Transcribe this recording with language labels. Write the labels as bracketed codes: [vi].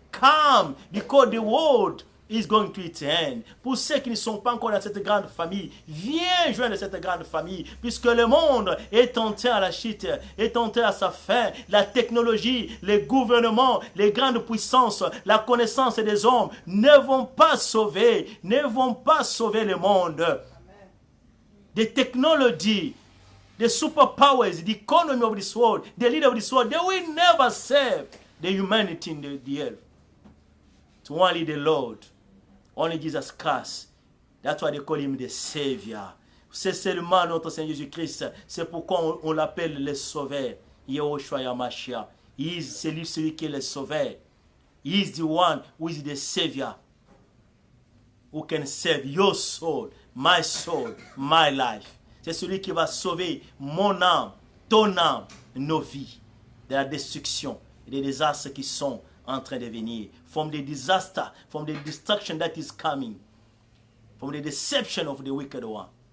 [en] Come, because the world is going to its end. [fr] Pour ceux qui ne sont pas encore dans cette grande famille, viens joindre cette grande famille, puisque le monde est tenté à la chute, est tenté à sa fin. La technologie, les gouvernements, les grandes puissances, la connaissance des hommes ne vont pas sauver le monde. [en] The technology, the superpowers, the economy of this world, the leader of this world, they will never save the humanity in the earth. It's only the Lord, only Jesus Christ. That's why they call him the Savior. [fr] C'est seulement notre Seigneur Jésus-Christ. C'est pourquoi on l'appelle le Sauveur. Yehoshua Yamashiach. [en] He is [fr] celui qui est le Sauveur. [en] He is the one who is the Savior. Who can save your soul, my life. [fr] C'est celui qui va sauver mon âme, ton âme, nos vies de la destruction et des désastres qui sont en train de venir, [en] from the disaster, from the destruction that is coming, from the deception of the wicked one.